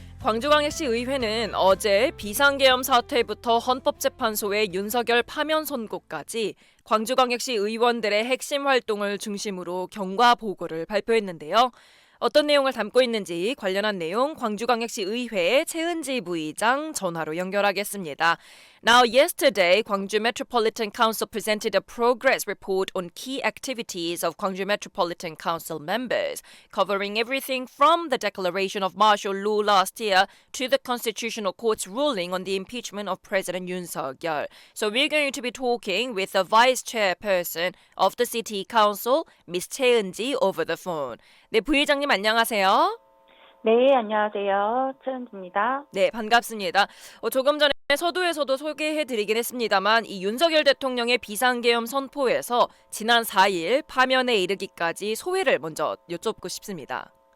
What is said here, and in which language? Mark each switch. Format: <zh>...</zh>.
<ko>광주광역시 의회는 어제 비상계엄 사태부터 헌법재판소의 윤석열 파면 선고까지 광주광역시 의원들의 핵심 활동을 중심으로 경과 보고를 발표했는데요. 어떤 내용을 담고 있는지 관련한 내용 광주광역시 의회 최은지 부의장 전화로 연결하겠습니다.</ko> <en>Now, yesterday, Gwangju Metropolitan Council presented a progress report on key activities of Gwangju Metropolitan Council members, covering everything from the declaration of martial law last year to the Constitutional Court's ruling on the impeachment of President Yoon Suk-yeol. So we're going to be talking with the Vice Chairperson of the City Council, Ms. 최은지, over the phone.</en> <ko>네, 부의장님 안녕하세요. 네, 안녕하세요. 최은지입니다. 네, 반갑습니다. 조금 전에 서두에서도 소개해드리긴 했습니다만 이 윤석열 대통령의 비상계엄 선포에서 지난 4일 파면에 이르기까지 소회를 먼저 여쭙고 싶습니다.</ko>